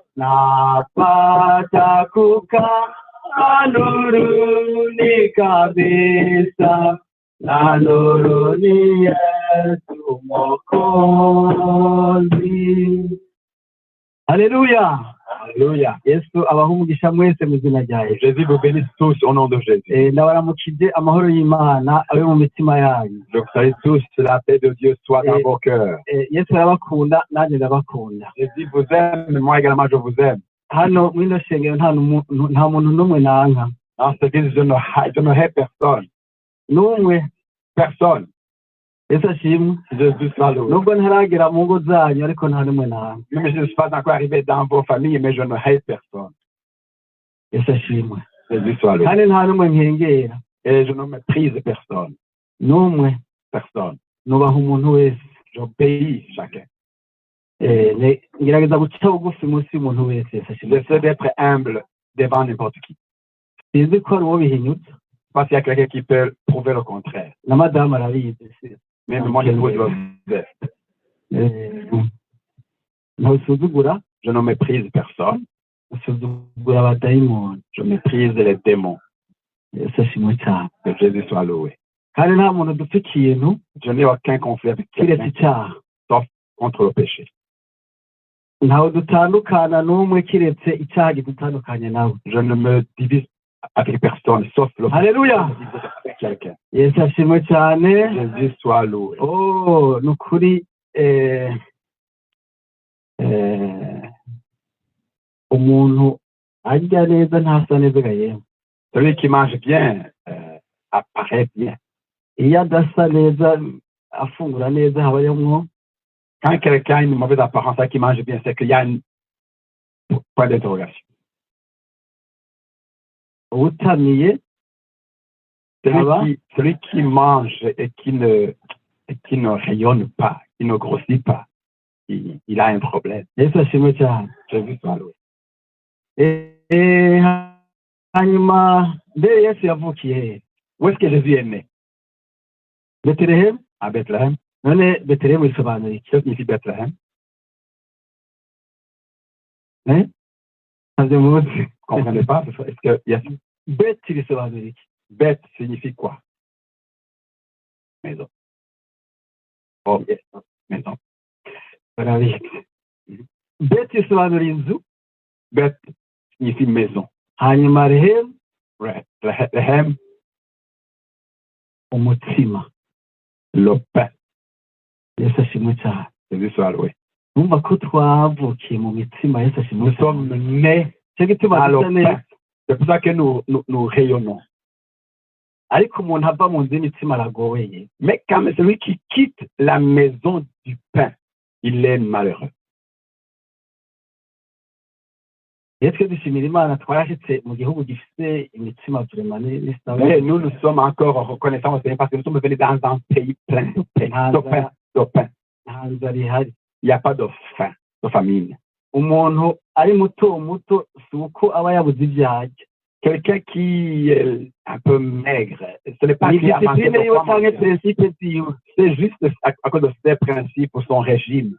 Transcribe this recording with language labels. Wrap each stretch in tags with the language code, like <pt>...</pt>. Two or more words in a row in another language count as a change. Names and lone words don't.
<sw>napata kukaa nuruni kabisa, na nuruni Yesu Mwokozi.</sw> <rw>Haleluya.</rw> <fr>Alléluia.</fr> <rw>Yesu abaha umugisha mwese mu izina rya Yesu.</rw> <fr>Jésus vous bénisse tous au nom de Jésus.</fr> <rw>Ndabaramukije amahoro y'Imana abe mu mitima yanyu.</rw> <fr>Je vous salue tous, la paix de Dieu soit dans vos cœurs.</fr> <rw>Yesu arabakunda, nanjye ndabakunda.</rw> <fr>Jésus vous aime, moi également je vous aime.</fr> <rw>Hano muri ino shengero nta muntu n'umwe nanka.</rw> <fr>Dans cette église, je ne hais personne.</fr> <rw>N'umwe.</rw> <fr>Personne.</fr> <rw>Yesu ashimwe.</rw> <fr>Jésus soit loué.</fr> <rw>Nubwo ntaragera mu ngo zanyu ariko nta n'umwe nanka.</rw> <fr>Même si je ne suis pas encore arrivé dans vos familles, mais je ne hais personne.</fr> <rw>Yesu ashimwe.</rw> <fr>Jésus soit loué.</fr> <rw>Kandi nta n'umwe nkengera.</rw> <fr>Et je ne méprise personne.</fr> <rw>N'umwe.</rw> <fr>Personne.</fr> <rw>Nubaha umuntu wese.</rw> <fr>J'obéis chacun.</fr> <rw>Ngerageza guca bugufi munsi y'umuntu wese.</rw> <fr>J'essaie d'être humble devant n'importe qui.</fr> <rw>Sinzi ko ari uwo bihinyutse.</rw> <fr>Parce qu'il y a quelqu'un qui peut prouver le contraire.</fr> <rw>Na madame arabizi.</rw> <fr>Même mon épouse le sait.</fr> <rw>Ntusuzugura.</rw> <fr>Je ne méprise personne.</fr> <rw>Usuzugura abadayimoni.</rw> <fr>Je méprise les démons.</fr> <rw>Yesu ashimwe cyane.</rw> <fr>Que Jésus soit loué.</fr> <rw>Kandi nta muntu dupfa ikintu.</rw> <fr>Je n'ai aucun conflit avec quelqu'un sauf contre le péché.</fr> <rw>Ntawe dutandukana n'umwe kiretse icyaha gidutandukanye nawe.</rw> <fr>Je ne me divise avec personne sauf le péché. Alléluia. Avec quelqu'un.</fr> <rw>Yesu ashimwe cyane.</rw> <fr>Jésus soit loué.</fr> <rw>Oh, nukuri umuntu arya neza ntasa neza gaye.</rw> <fr>Celui qui mange bien apparaît bien.</fr> <rw>Iyo adasa neza afungura neza habayemo.</rw> <fr>Quand quelqu'un a une mauvaise apparence qui mange bien, c'est qu'il y a un point d'interrogation.</fr> <rw>Utamiye.</rw> <fr>Celui qui mange et qui ne rayonne pas, qui ne grossit pas, il a un problème.</fr> <rw>Yesu ashimwe cyane.</rw> <fr>Jésus soit loué.</fr> <rw>Hanyuma mbere Yesu yavukiye.</rw> <fr>Où est-ce que Jésus est né? Bethlehem. À Bethléem.</fr> <rw>None Bethlehem isobanura iki?</rw> <fr>Qu'est-ce que signifie Bethléem? Vous comprenez pas? Est-ce que</fr> <rw>Beth isobanura iki?</rw> <fr>Beth signifie quoi? Maison.</fr> <en>Oh, yes. Maison.</en> <rw>Beth isobanura inzu.</rw> <fr>Beth signifie maison.</fr> <rw>Hanyuma Rehem. Rehem. Umutsima.</rw> <fr>Le pain.</fr> <rw>Yesu ashimwe cyane.</rw> <fr>Jésus soit loué.</fr> <rw>Numva ko twavukiye mu mitsima Yesu ashimwe.</rw> <fr>Nous sommes nés à le pain. C'est pour ça que nous rayonnons.</fr> <rw>Ariko umuntu ava mu nzu y'imitsima aragoye.</rw> <fr>Mais quand celui qui quitte la maison du pain, il est malheureux.</fr> <rw>Yesu dushimira Imana twarashitse mu gihugu gifite imitsima vraiment n'isaba.</rw> <fr>Mais nous sommes encore reconnaissants au Seigneur parce que nous sommes venus dans un pays plein de pain. De pain. Il n'y a pas de faim, de famine.</fr> <rw>Umuntu ari muto si uko aba yabuze ibyo arya.</rw> <fr>Quelqu'un qui est un peu maigre, ce n'est pas qu'il a manqué de poids, c'est juste à cause de ses principes ou son régime.</fr>